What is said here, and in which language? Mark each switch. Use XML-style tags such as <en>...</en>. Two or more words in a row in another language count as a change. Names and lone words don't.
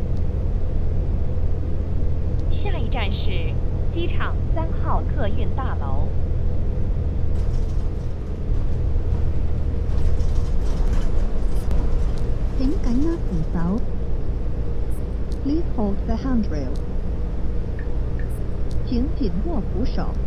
<zh>下一站是機場3號客運大樓。請緊握扶手。</zh> <en>Please hold the handrail。</en> <zh>請緊握扶手。</zh>